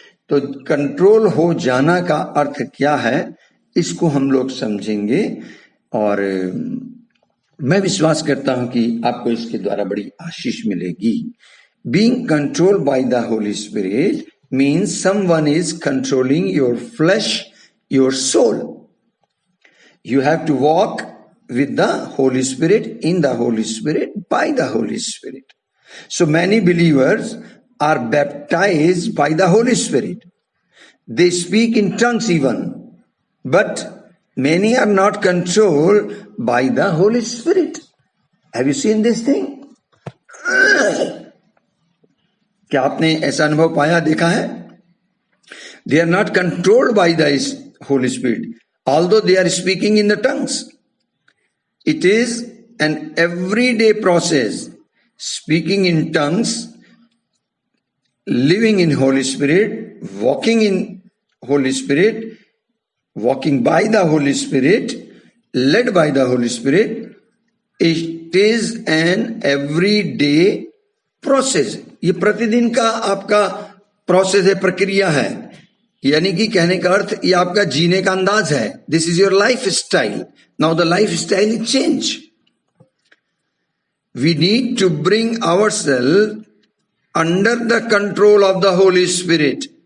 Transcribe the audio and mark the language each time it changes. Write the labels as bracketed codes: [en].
[hi] तो कंट्रोल हो जाना का अर्थ क्या है इसको हम लोग समझेंगे, और मैं विश्वास करता हूं कि आपको इसके द्वारा बड़ी आशीष मिलेगी। [en] Being controlled by the holy spirit means someone is controlling your flesh, your soul. You have to walk with the Holy Spirit, in the Holy Spirit, by the Holy Spirit. So many believers are baptized by the Holy Spirit. They speak in tongues even, but many are not controlled by the Holy Spirit. Have you seen this thing? [hi] क्या आपने ऐसा अनुभव पाया, देखा है? [en] They are not controlled by the Holy Spirit. Although they are speaking in the tongues, it is an everyday process. Speaking in tongues, living in Holy Spirit, walking in Holy Spirit, walking by the Holy Spirit, led by the Holy Spirit, it is an everyday process. [hi] ये प्रतिदिन का आपका process है, प्रक्रिया है, यानी कि कहने का अर्थ ये आपका जीने का अंदाज है। [en] This is your life style. Now the life style is change. We need to bring ourselves under the control of the holy spirit.